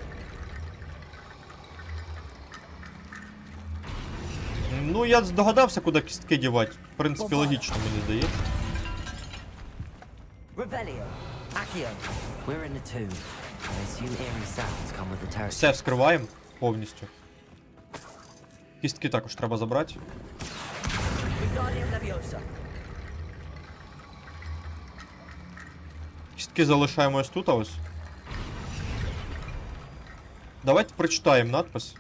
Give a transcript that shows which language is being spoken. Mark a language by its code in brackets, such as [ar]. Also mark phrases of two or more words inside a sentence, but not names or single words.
[uk] Ну, я здогадався, куди кістки дівати. В принципі, логічно, мені здається. Revelio. Accio. [en] We're in a tomb. I assume eerie sounds come with the territory. [uk] Все вскриваємо повністю. Кістки також треба забрати. Wingardium Leviosa. Кістки залишаємо ось тут, а ось. Давайте прочитаємо надпис.